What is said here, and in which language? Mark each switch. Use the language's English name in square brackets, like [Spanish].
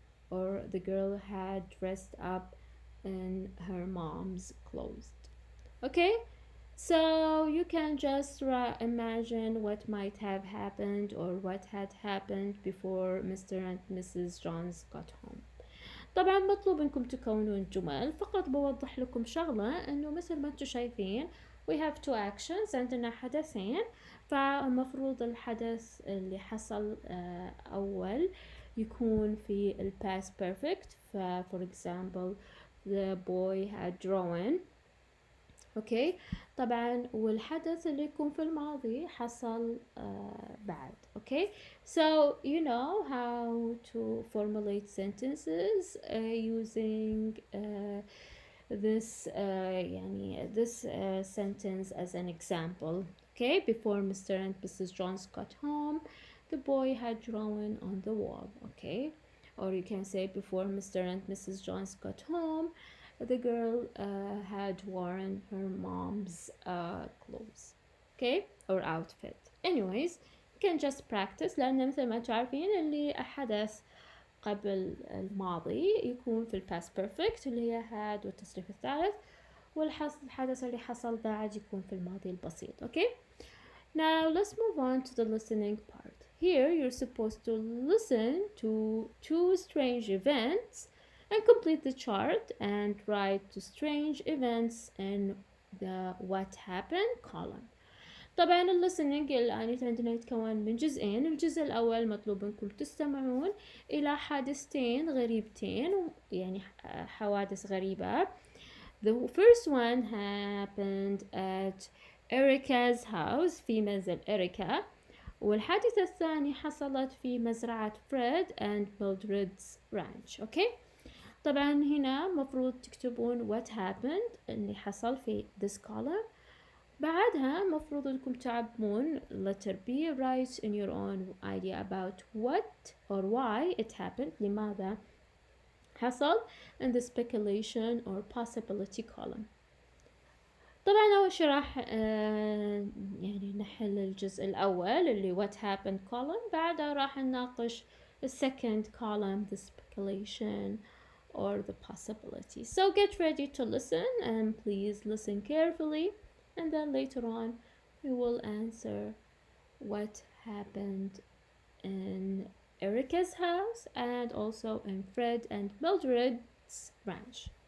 [English] Or the girl had dressed up in her mom's clothes. Okay, so you can just imagine what might have happened or what had happened before Mr. and Mrs. Johns got home. [Arabic] طبعا مطلوب انكم تكونون جمل. فقط بوضح لكم شغلة انه مثل ما انتم شايفين [English] we have two actions. [Arabic] عندنا حدثين، فالمفروض الحدث اللي حصل اول يكون في ال past perfect. [English] for example the boy had drawn. [Arabic] اوكي، طبعا والحدث اللي يكون في الماضي حصل بعد. [English] Okay, so you know how to formulate sentences using this this sentence as an example. Okay, before Mr. and Mrs. Johns got home, the boy had drawn on the wall. Okay, or you can say before Mr. and Mrs. Johns got home, the girl had worn her mom's clothes. Okay, or outfit. Anyways, you can just practice [Arabic] لأن مثل ما تعرفين اللي حدث قبل الماضي يكون في past perfect اللي هي had والتصريف الثالث، والحدث اللي حصل بعد يكون في الماضي البسيط. [English] Okay, now let's move on to the listening part. Here you're supposed to listen to two strange events and complete the chart and write the strange events in the what happened column. [Arabic] طبعا الليسننج الآن عندنا يتكون من جزئين. الجزء الأول مطلوب منكم تستمعون إلى حادثتين غريبتين، يعني حوادث غريبة. [English] The first one happened at Erica's house، [Arabic] في منزل إريكا، والحادثة الثانية حصلت في مزرعة فريد [English] and Mildred's ranch. okay. [Arabic] طبعا هنا مفروض تكتبون [English] what happened [Arabic] اللي حصل في [English] this column. [Arabic] بعدها مفروض انكم تعبون [English] letter B, write in your own idea about what or why it happened، [Arabic] لماذا حصل [English] in the speculation or possibility column. [Arabic] طبعا أول شي راح يعني نحل الجزء الأول اللي [English] what happened column. [Arabic] بعدها راح نناقش [English] the second column, the speculation or the possibility. So get ready to listen and please listen carefully, and then later on we will answer what happened in Erica's house and also in Fred and Mildred's ranch.